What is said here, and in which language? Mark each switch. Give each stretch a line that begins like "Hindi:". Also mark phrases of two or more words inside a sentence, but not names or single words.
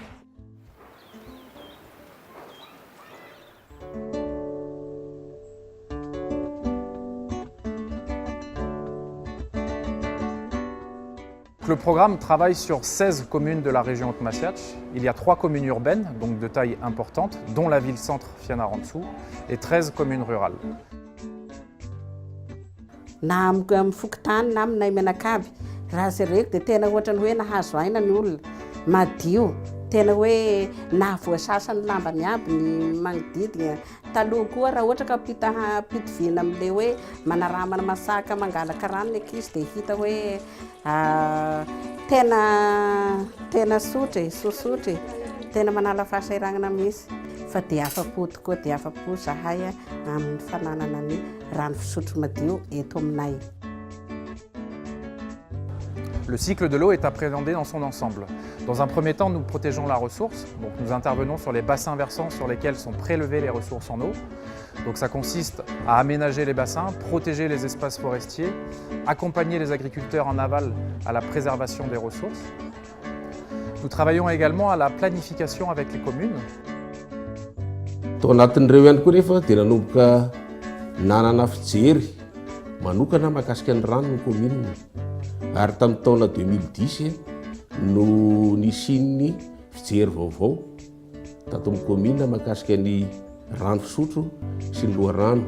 French: Le programme travaille sur 16 communes de la région Haute-Massiatch. Il y a 3 communes urbaines, donc de taille importante, dont la ville-centre Fianarantsoa, et 13 communes rurales.
Malagasy: Na amin'ny fokotany na aminay menakaby raha zay dia tena ohatrany hoe nahazo aina ny olona madio tena hoe nahavoasasany lamba miaby ny magnodidina taloha koa raha ohatra ka pitivina amin'ilay hoe manaramana masaka mangalaka rano ny ankizy dia hita hoe tena sosotra tena manala fahasahiranana mihitsy fa dia afa-po tokoa dia afa-po zahay amin'ny fananana ny rano fisotro madio eto aminay.
French: Le cycle de l'eau est appréhendé dans son ensemble. Dans un premier temps, nous protégeons la ressource. Donc nous intervenons sur les bassins versants sur lesquels sont prélevées les ressources en eau. Donc ça consiste à aménager les bassins, protéger les espaces forestiers, accompagner les agriculteurs en aval à la préservation des ressources. Nous travaillons également à la planification avec les communes.
Malagasy: Tao anatin'ireo ihany koa rehefa dia nanomboka nanana fijery manokana mahakasika ny rano ny commune. Ary tamin'ny taona 2010 no nisin'ny fijery vaovao tato amin'ny commune mahakasika ny rano fisotro sy ny loharano.